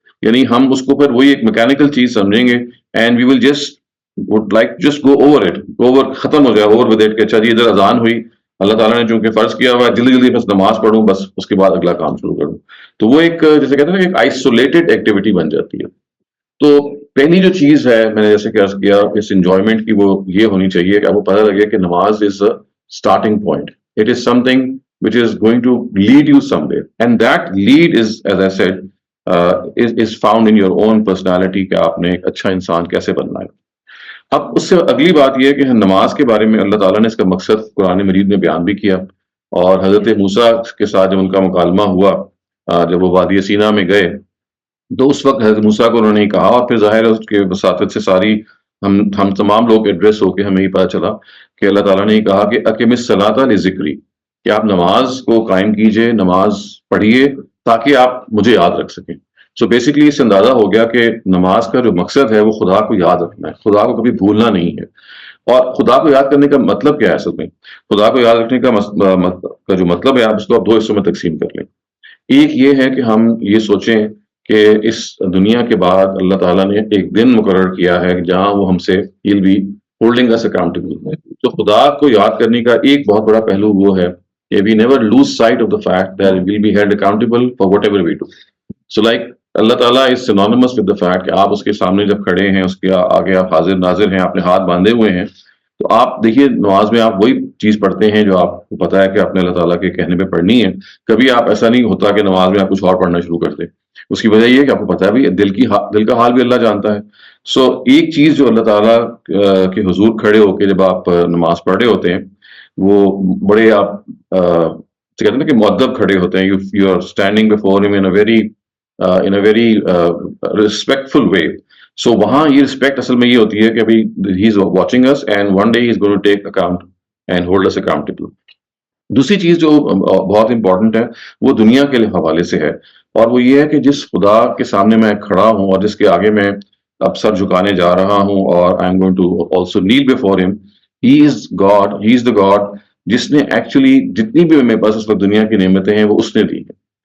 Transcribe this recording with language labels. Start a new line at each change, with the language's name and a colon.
Urdu: یعنی ہم اس کو پھر وہی ایک میکینیکل چیز سمجھیں گے
English: and we will just would like just go over
Urdu: it, go over، ختم ہو جائے
English: over with it
Urdu: کہ اچھا جی ادھر اذان ہوئی، اللہ تعالیٰ نے چونکہ فرض کیا ہوا ہے جلدی جلدی بس نماز پڑھوں، بس اس کے بعد اگلا کام شروع کروں. تو وہ ایک جیسے کہتے ہیں نا ایک آئسولیٹڈ ایکٹیویٹی بن جاتی ہے. تو پہلی جو چیز ہے میں نے جیسے کہ عرض کیا اس انجوائمنٹ کی وہ یہ ہونی چاہیے کہ آپ کو پتہ لگے کہ نماز
English: Is a starting point. It is something which is going to lead you somewhere, and that lead is, as I said, is found in your own personality
Urdu: کہ آپ نے ایک اچھا انسان کیسے بننا ہے. اب اس سے اگلی بات یہ ہے کہ نماز کے بارے میں اللہ تعالیٰ نے اس کا مقصد قرآن مجید میں بیان بھی کیا. اور حضرت موسیٰ کے ساتھ جب ان کا مکالمہ ہوا، جب وہ وادی سینا میں گئے تو اس وقت حضرت موسیٰ کو انہوں نے کہا، اور پھر ظاہر ہے اس کے وساطت سے ساری ہم تمام لوگ ایڈریس ہو کے ہمیں یہ پتہ چلا کہ اللہ تعالیٰ نے کہا کہ اقم الصلاۃ لذکری، کہ آپ نماز کو قائم کیجئے، نماز پڑھیے تاکہ آپ مجھے یاد رکھ سکیں. سو بیسکلی اس سے اندازہ ہو گیا کہ نماز کا جو مقصد ہے وہ خدا کو یاد رکھنا ہے، خدا کو کبھی بھولنا نہیں ہے. اور خدا کو یاد کرنے کا مطلب کیا ہے اصل میں؟ خدا کو یاد رکھنے کا جو مطلب ہے آپ اس کو دو حصوں میں تقسیم کر لیں. ایک یہ ہے کہ ہم یہ سوچیں کہ اس دنیا کے بعد اللہ تعالیٰ نے ایک دن مقرر کیا ہے جہاں وہ ہم سے
English: he'll be holding us accountable.
Urdu: تو خدا کو یاد کرنے کا ایک بہت بڑا پہلو وہ ہے کہ
English: we never lose sight of the fact that we'll be held accountable for whatever we do. So like
Urdu: اللہ تعالیٰ
English: is synonymous with the fact
Urdu: کہ آپ اس کے سامنے جب کھڑے ہیں، اس کے آگے آپ حاضر ناظر ہیں، اپنے ہاتھ باندھے ہوئے ہیں. تو آپ دیکھیے نماز میں آپ وہی چیز پڑھتے ہیں جو آپ کو پتا ہے کہ آپ نے اللہ تعالیٰ کے کہنے پہ پڑھنی ہے. کبھی آپ ایسا نہیں ہوتا کہ نماز میں آپ کچھ اور پڑھنا شروع کرتے. اس کی وجہ یہ ہے کہ آپ کو پتا ہے بھی دل کا حال بھی اللہ جانتا ہے. سو ایک چیز جو اللہ تعالیٰ کے حضور کھڑے ہو کے جب آپ نماز پڑھ رہے ہوتے ہیں وہ بڑے آپ کہتے ہیں نا کہ مؤدب کھڑے ہوتے ہیں.
English: You are standing before ہم in a very respectful way. So
Urdu: وہاں یہ رسپیکٹ اصل میں یہ ہوتی ہے کہ ابھی
English: he is watching us and one day he is going to take account and hold us accountable.
Urdu: دوسری چیز جو بہت امپورٹنٹ ہے وہ دنیا کے حوالے سے ہے، اور وہ یہ ہے کہ جس خدا کے سامنے میں کھڑا ہوں اور جس کے آگے میں اب سر جھکانے جا رہا ہوں اور
English: I am going to also kneel before him. He is God, he is the God
Urdu: جس نے ایکچولی جتنی بھی میرے پاس اس وقت دنیا کی نعمتیں ہیں وہ اس نے دی ہیں.